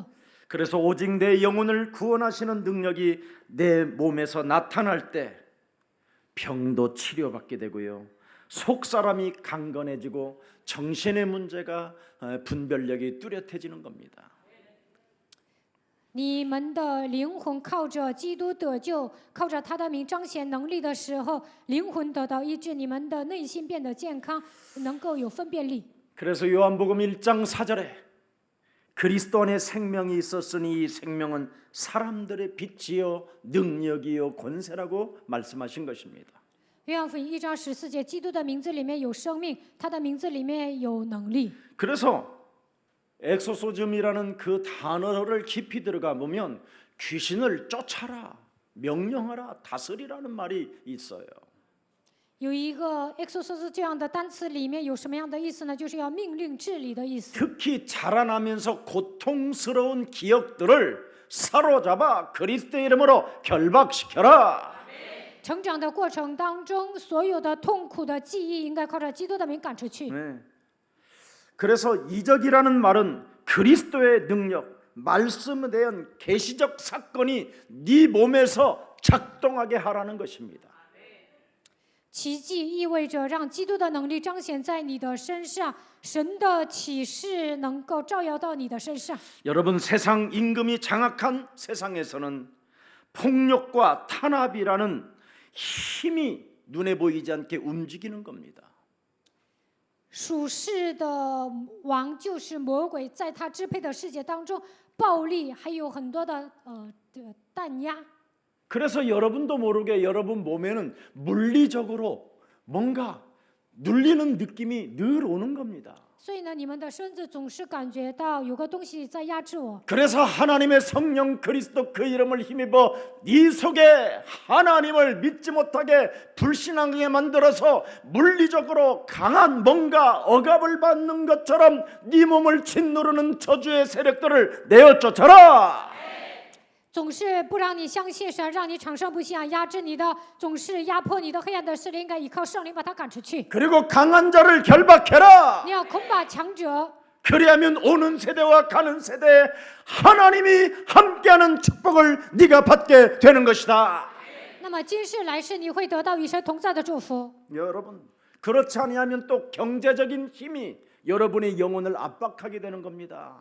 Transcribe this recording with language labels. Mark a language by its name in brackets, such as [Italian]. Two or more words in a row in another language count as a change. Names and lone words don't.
[Korean] 그래서 오직 내 영혼을 구원하시는 능력이 내 몸에서 나타날 때 병도 치료받게 되고요. 속사람이 강건해지고 정신의 문제가 분별력이 뚜렷해지는 겁니다. [Chinese] 你们的灵魂靠着基督得救，靠着他的名彰显能力的时候，灵魂得到医治，你们的内心变得健康，能够有分辨力。 [Korean] 그래서 요한복음 1장 4절에 그리스도 안에 생명이 있었으니 이 생명은 사람들의 빛이요 능력이요 권세라고 말씀하신 것입니다. [Chinese] 约翰福音1章14节，基督的名字里面有生命，他的名字里面有能力。 [Korean] 그래서 엑소소즘이라는 그 단어를 깊이 들어가 보면 귀신을 쫓아라, 명령하라, 다스리라는 말이 있어요. [Chinese] 有一个 exorcist 这样的单词里面有什么样的意思呢？就是要命令治理的意思。 [Korean] 특히 자라나면서 고통스러운 기억들을 사로잡아 그리스도의 이름으로 결박시켜라. [Chinese] 成长的过程当中，所有的痛苦的记忆应该靠着基督的名赶出去。 [Korean] 네. 그래서 이적이라는 말은 그리스도의 능력, 말씀에 대한 계시적 사건이 네 몸에서 작동하게 하라는 것입니다. [Chinese] 奇迹意味着让基督的能力彰显在你的身上，神的启示能够照耀到你的身上。 [Korean] 여러분 세상 임금이 장악한 세상에서는 폭력과 탄압이라는 힘이 눈에 보이지 않게 움직이는 겁니다. [Chinese] 属世的王就是魔鬼，在他支配的世界当中，暴力还有很多的弹压。 [Korean] 그래서 여러분도 모르게 여러분 몸에는 물리적으로 뭔가 눌리는 느낌이 늘 오는 겁니다. [Chinese] 所以呢，你们的身子总是感觉到有个东西在压制我。 [Korean] 그래서 하나님의 성령 그리스도 그 이름을 힘입어 네 속에 하나님을 믿지 못하게 불신하게 만들어서 물리적으로 강한 뭔가 억압을 받는 것처럼 네 몸을 짓누르는 저주의 세력들을 내어 쫓아라. [Chinese] 总是不让你相信神，让你产生不信仰，压制你的，总是压迫你的黑暗的势力，应该依靠圣灵把它赶出去。 [Korean] 그리고 강한 자를 결박해라. [Chinese] 你要恐把强者， [Korean] 그리하면 오는 세대와 가는 세대에 하나님이 함께하는 축복을 네가 받게 되는 것이다. [Chinese] 那么今世来世你会得到与神同在的祝福。 [Korean] 여러분 그렇지 아니하면 또 경제적인 힘이 여러분의 영혼을 압박하게 되는 겁니다.